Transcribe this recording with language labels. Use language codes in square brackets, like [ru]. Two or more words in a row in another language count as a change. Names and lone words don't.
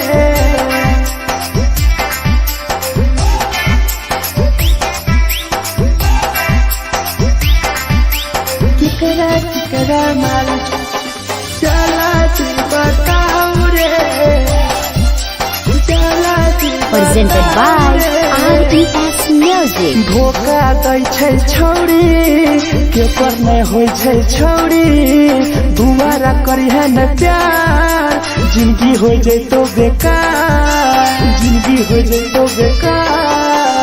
[anp] केकरा केकरा माल जला दी बताऊ रे, जला दी [en] Presented by RES Music. [anp] धोखा दै छै छौरी के पर नै होइ छै छौरी दुबारा करी है न प्यार जिंदगी हो जैतो बेकार जिंदगी हो जैतो बेकार